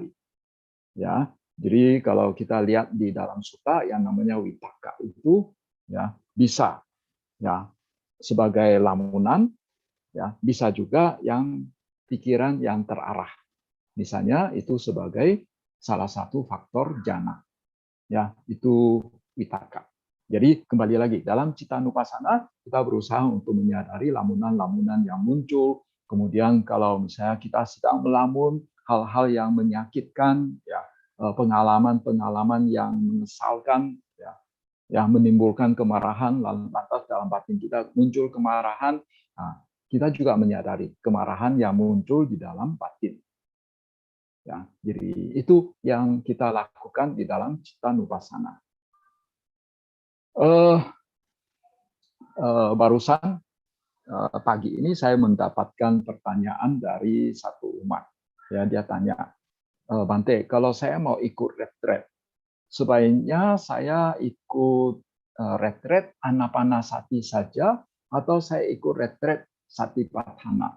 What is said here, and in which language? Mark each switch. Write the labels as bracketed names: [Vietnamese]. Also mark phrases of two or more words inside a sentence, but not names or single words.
[Indonesian] Ya, jadi kalau kita lihat di dalam sutta yang namanya witaka itu, ya bisa, ya sebagai lamunan, ya bisa juga yang pikiran yang terarah. Misalnya itu sebagai salah satu faktor jana. Ya, itu witaka. Jadi kembali lagi dalam citta nupassana kita berusaha untuk menyadari lamunan-lamunan yang muncul. Kemudian kalau misalnya kita sedang melamun hal-hal yang menyakitkan, ya pengalaman-pengalaman yang mengesalkan, ya yang menimbulkan kemarahan, lantas dalam batin kita muncul kemarahan. Nah, kita juga menyadari kemarahan yang muncul di dalam batin. Ya, jadi itu yang kita lakukan di dalam citta nupassana. Barusan pagi ini saya mendapatkan pertanyaan dari satu umat. Ya, dia tanya, Bante, kalau saya mau ikut retret, sebaiknya saya ikut retret anapanasati saja atau saya ikut retret satipatthana?